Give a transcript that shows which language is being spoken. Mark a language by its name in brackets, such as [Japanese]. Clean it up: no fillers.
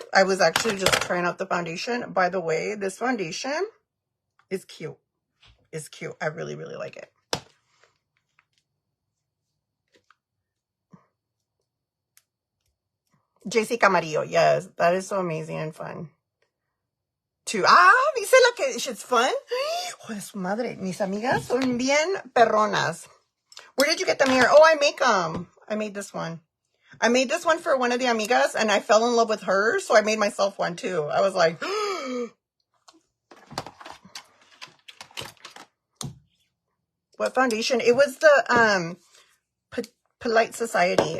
[English] I was actually just trying out the foundation. By the way, this foundation is cute. It's cute. I really, really like it. JC Camarillo, yes, that is so amazing and fun. [Spanish] Dice la que [English] it's fun. [Spanish] Joder, su madre. Mis amigas son bien perronas. [English] Where did you get them here? Oh, I make them. I made this one. I made this one for one of the amigas, and I fell in love with her, so I made myself one, too. I was like, what foundation? It was the Polite Society.